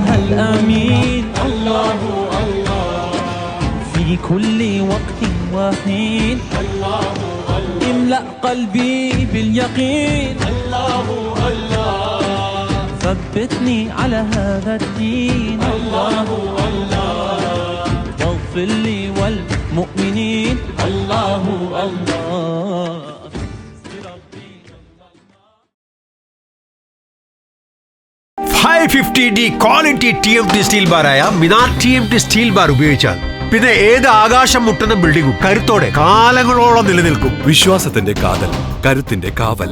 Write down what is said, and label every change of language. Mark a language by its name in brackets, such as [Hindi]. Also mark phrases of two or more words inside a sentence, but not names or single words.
[Arabic] الأمين الله الله في كل وقت وحين الله الله املأ قلبي باليقين الله الله ثبتني على هذا الدين الله الله واغفر لي والمؤمنين الله الله [Malayalam] 550D [English] quality TMT steel bar [Malayalam] മിനാർ TMT സ്റ്റീൽ ബാർ ഉപയോഗിച്ചാൽ പിന്നെ ഏത് ആകാശം മുട്ടുന്ന ബിൽഡിംഗും കരുത്തോടെ കാലങ്ങളോളം നിലനിൽക്കും. വിശ്വാസത്തിന്റെ കാതൽ, കരുത്തിന്റെ കാവൽ.